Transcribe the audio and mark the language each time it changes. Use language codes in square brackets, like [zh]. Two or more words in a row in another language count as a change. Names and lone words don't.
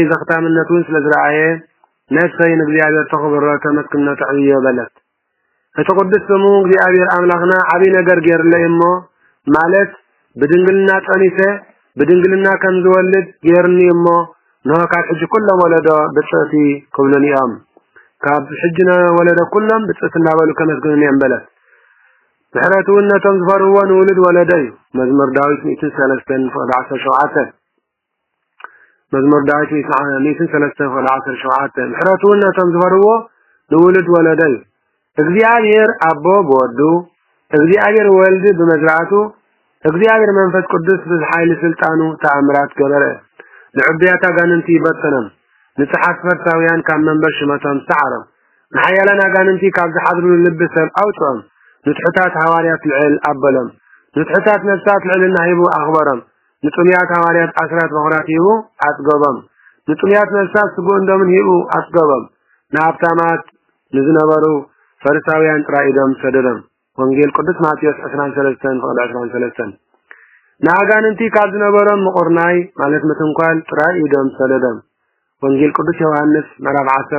[ti] ዘኽታምነቱን ስለዝረአየ ነፍሰይ ንእግዚአብሔር ተኽብሮ ተመስግኖ ተዕብዮ በለት እቲ ቅዱስ ስሙ እግዚአብሔር አምላኽና ዓቢ ነገር ገይርለይ እሞ ማለት በድንግልና ጸኒሰ በድንግልና ከም ዝወልድ ገይርኒ እሞ ነው ካብ ሕጂ ኩሎም ወለዶ ብጽእቲ ክብሉኒኦም ካብ ሕጂና ወለዶ ኩሎም ብጽእቲ እናበሉ ከመስግኑኒ እምበለት ምሕረቱን ነቶም ዝፈርዎ ንውልድ ወለደዩ መዝሙር ዳዊት 103:17 መዝሙር ዳዊት 103:17 ምሕረቱን ነቶም ዝፈርዎ ንውልድ ወለደዩ እግዚአብሔር አቦ በወዱ እግዚአብሔር ወልድ በመዝራቱ እግዚአብሔር መንፈስ ቅዱስ በኃይል ስልጣኑ ተአምራት ገበረ ለዑብያታ ጋንንቲ በተነም ንጽሐት ፈርሳውያን ካብ መንበር ሽመቶም ሰዓረም ንሓያላን ጋንንቲ ካብ ዝሓድሩ ልብ ሰብ አውጥኦም ንጽሕታት ሐዋርያት ልዕል አበለም ንጽሕታት ነፍሳት ልዕልና ሂቡ አኽበረም ንጥምያት ሐዋርያት አስራት በኹራት ሂቡ አጥገበም ንጥምያት ነፍሳት ስጉንዶምን ሂቡ አጥገበም ናብታማት ንዝነበሩ ፈርሳውያን ጥራኢዶም ሰደደም ወንጌል ቅዱስ ማቴዎስ 13:23 ናጋንንቲ ካብ ዝነበሮም ምቁርናይ ማለት ምትንኳል ጥራኢዶም ሰደደም ወንጌል ቅዱስ ዮሐንስ ምዕራፍ